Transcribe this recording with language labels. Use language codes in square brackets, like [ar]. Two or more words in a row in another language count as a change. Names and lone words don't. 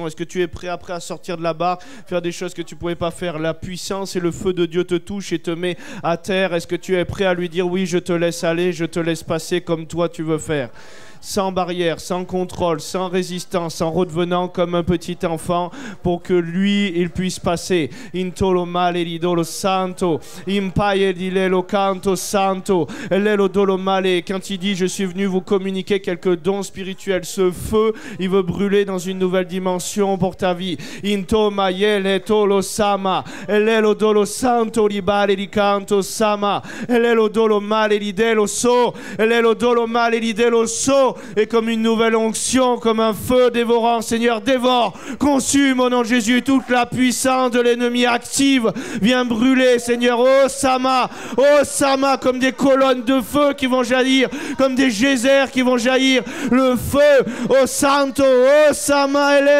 [fr] Est-ce que tu es prêt après à sortir de la barre, faire des choses que tu ne pouvais pas faire ? La puissance et le feu de Dieu te touchent et te met à terre. Est-ce que tu es prêt à lui dire « Oui, je te laisse aller, je te laisse passer comme toi tu veux faire ?» Sans barrière, sans contrôle, sans résistance, en redevenant comme un petit enfant pour que lui, il puisse passer. Intolo male ridolo santo, impaye dilelo canto santo, lelo dolo male. Quand il dit je suis venu vous communiquer quelques dons spirituels, ce feu, il veut brûler dans une nouvelle dimension pour ta vie. Into mayele tolo sama, lelo dolo santo libale di canto sama, lelo dolo male ridelo so, lelo dolo male ridelo so. Et comme une nouvelle onction, comme un feu dévorant, Seigneur, dévore, consume au nom de Jésus toute la puissance de l'ennemi active, viens brûler, Seigneur, oh Sama, comme des colonnes de feu qui vont jaillir, comme des geysers qui vont jaillir, le feu, oh Santo, oh Sama,